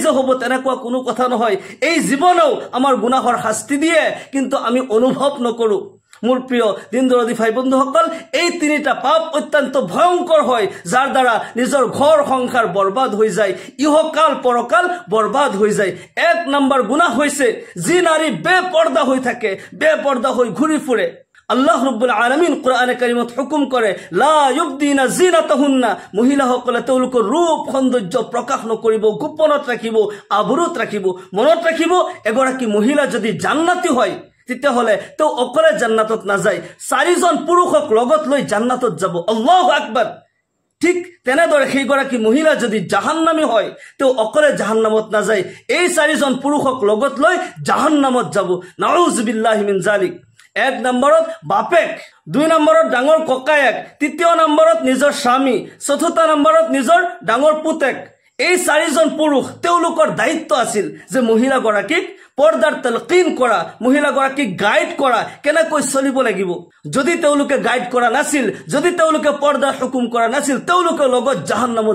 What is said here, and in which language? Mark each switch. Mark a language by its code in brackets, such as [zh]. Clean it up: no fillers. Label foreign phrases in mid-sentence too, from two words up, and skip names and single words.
[as] যে হ'ব তেনেকুৱা কোনো কথা নহয় এই জীৱনেও আমাৰ গুনাহৰ শাস্তি দিয়ে কিন্তু আমি অনুভৱ নকৰো মোৰ প্ৰিয় দিনদৰদী ভাই বন্ধুসকল এই তিনিটা পাপ অত্যন্ত ভয়ংকৰ হয় যাৰ দ্বাৰা নিজৰ ঘৰ সংসাৰ বৰবাদ হৈ যায় ইহকাল পৰকাল বৰবাদ হৈ যায় এক নম্বৰ গুনাহ হৈছে যি নাৰী বেপৰ্দা হৈ থাকে বেপৰ্দা হৈ ঘূৰি ফুৰে [ar] الله رب العالمين [as] কোরআনে কারিমত হুকুম করে [ar] لا يبدين زينتهن [as] মহিলাসকলে তেওঁলোকৰ ৰূপ সৌন্দৰ্য প্ৰকাশ নকৰিব গোপনত ৰাখিব আবৰুত ৰাখিব মনত ৰাখিব এগৰাকী মহিলা যদি জান্নাতি হয় তেতিয়াহ'লে তেওঁ অকলে জান্নাতত নাযায় চাৰিজন পুৰুষক লগত লৈ জান্নাতত যাব [ar] الله أكبر [as] ঠিক তেনেদৰে সেইগৰাকী মহিলা যদি জাহান্নামী হয় তেওঁ অকলে জাহান্নামত নাযায় এই চাৰিজন পুৰুষক লগত লৈ জাহান্নামত যাব [ar] نعوذ بالله من ذلك [as] এক নম্বৰত বাপেক দুই নম্বৰত ডাঙৰ ককায়েক তৃতীয় নম্বৰত নিজৰ স্বামী চতুৰ্থ নম্বৰত নিজৰ ডাঙৰ পুতেক এই চাৰিজন পুৰুষ তেওঁলোকৰ দায়িত্ব আছিল যে মহিলাগৰাকীক পৰ্দাৰ তালকিন কৰা মহিলাগৰাকীক গাইড কৰা কেনেকৈ চলিব লাগিব যদি তেওঁলোকে গাইড কৰা নাছিল যদি তেওঁলোকে পৰ্দাৰ হুকুম কৰা নাছিল তেওঁলোকে লগত জাহান্নামত